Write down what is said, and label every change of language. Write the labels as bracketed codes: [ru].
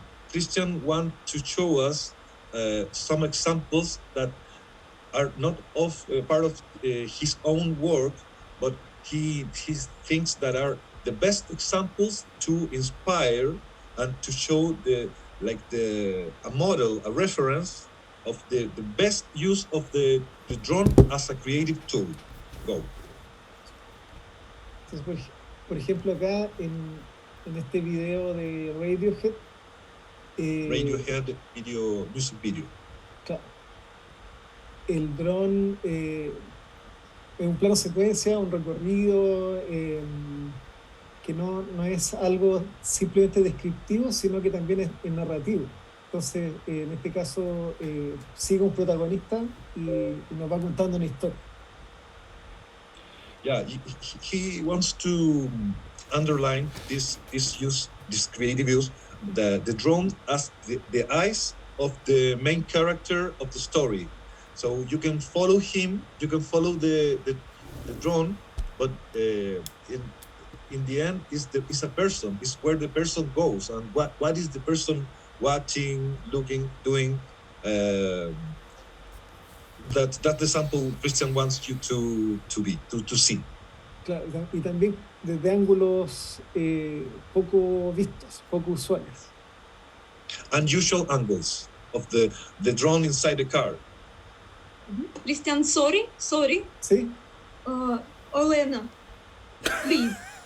[en] Christian want to show us some examples that are not part of his own work, but he thinks that are the best examples to inspire and to show a model, a reference of the best use of the drone as a creative tool. Go. [es] Entonces, por ejemplo, acá en este video de Radiohead. [en] Radiohead music video. [es] Claro. El dron es un plano secuencia, un recorrido que no es algo simplemente descriptivo, sino que también es narrativo. Entonces, en este caso, sigue un protagonista y nos va contando una historia. [en] Yeah, he wants to underline this creative use, the drone as the eyes of the main character of the story. So you can follow him, you can follow the drone, but in the end is a person, is where the person goes and what is the person watching, looking, doing. That's the sample Christian wants you to see. [es] Claro, y también desde ángulos poco vistos, poco usuales. [en] Unusual angles of the drone inside the car. Christian, sorry. [es] ¿Sí? [en] Олена, please.